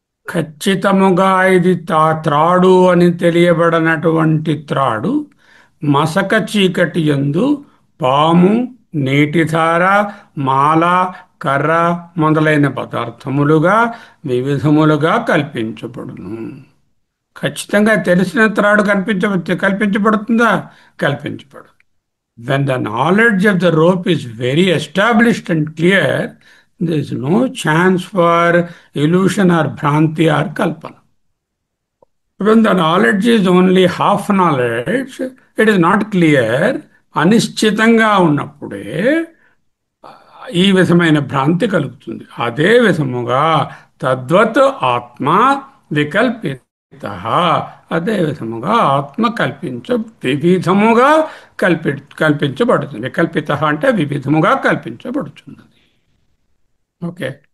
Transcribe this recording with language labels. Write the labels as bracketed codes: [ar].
[te] ఖచ్చితముగా ఇది త్రాడు అని తెలియబడినటువంటి త్రాడు మసక చీకటి యందు పాము, నీటిధార, మాల, కర్ర మొదలైన పదార్థములుగా వివిధములుగా కల్పించబడును. ఖచ్చితంగా తెలిసిన త్రాడు కల్పించబడుతుందా? కల్పించబడు. [en] When the knowledge of the rope is very established and clear, there is no chance for illusion or bhranti or kalpana. When the knowledge is only half knowledge, it is not clear, [te] అనిశ్చితంగా ఉన్నప్పుడే ఈ విధమైన భ్రాంతి కలుగుతుంది. అదే విధముగా తద్వత్ ఆత్మ వికల్పిత, అదే విధముగా ఆత్మ వివిధముగా కల్పించబడుతుంది. వికల్పిత అంటే వివిధముగా కల్పించబడుతున్నది. ఓకే.